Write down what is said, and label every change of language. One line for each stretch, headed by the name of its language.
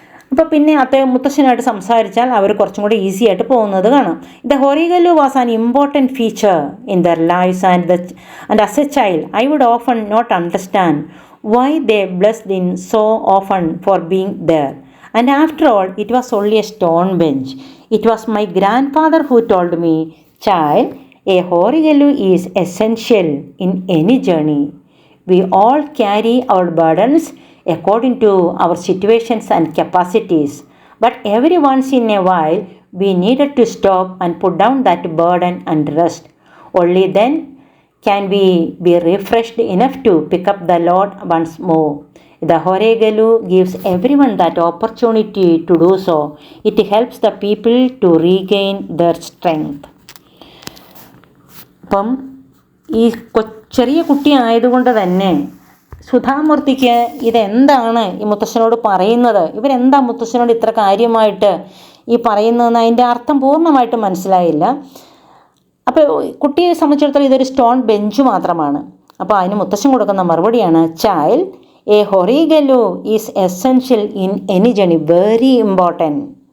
Malayalam: അപ്പോൾ പിന്നെ മുത്തശ്ശനായിട്ട് സംസാരിച്ചാൽ അവർ കുറച്ചും കൂടി ഈസി ആയിട്ട് പോകുന്നത് കാണാം.
English: The horigallu was an important feature in their lives and as a child I would often not understand why they blessed in so often for being there. And after all, it was only a stone bench. It was my grandfather who told me, "Child, a horigallu is essential in any journey. We all carry our burdens according to our situations and capacities. But every once in a while, we needed to stop and put down that burden and rest. Only then can we be refreshed enough to pick up the load once more. The horigallu gives everyone that opportunity to do so. It helps the people to regain their strength."
Malayalam: അപ്പം ഈ ചെറിയ കുട്ടി ആയതുകൊണ്ട് തന്നെ സുധാമൂർത്തിക്ക് ഇതെന്താണ് ഈ മുത്തശ്ശനോട് പറയുന്നത്, ഇവരെന്താ മുത്തശ്ശനോട് ഇത്ര കാര്യമായിട്ട് ഈ പറയുന്നതെന്ന് അതിൻ്റെ അർത്ഥം പൂർണ്ണമായിട്ട് മനസ്സിലായില്ല. അപ്പോൾ കുട്ടിയെ സംബന്ധിച്ചിടത്തോളം ഇതൊരു സ്റ്റോൺ ബെഞ്ച് മാത്രമാണ്. അപ്പോൾ അതിന് മുത്തശ്ശൻ കൊടുക്കുന്ന മറുപടിയാണ്,
English: "Child, a horigallu is essential in any journey, very important.